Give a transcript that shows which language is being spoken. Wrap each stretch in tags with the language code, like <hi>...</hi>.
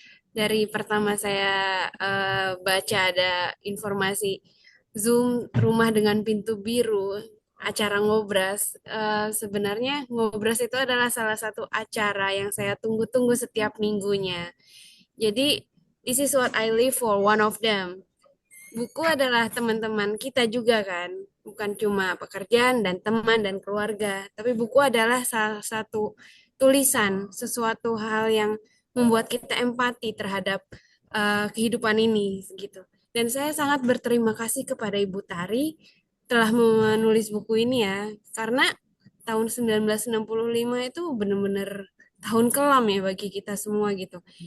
<id>Dari pertama saya baca ada informasi Zoom Rumah dengan Pintu Biru, acara Ngobras. Sebenarnya Ngobras itu adalah salah satu acara yang saya tunggu-tunggu setiap minggunya.</id> <en>Jadi, this is what I live for, one of them.</en> <id>Buku adalah teman-teman kita juga kan, bukan cuma pekerjaan dan teman dan keluarga, tapi buku adalah salah satu tulisan, sesuatu hal yang membuat kita empati terhadap kehidupan ini gitu. Dan saya sangat berterima kasih kepada Ibu Tari telah menulis buku ini ya, karena tahun 1965 itu benar-benar tahun kelam ya bagi kita semua gitu.</id>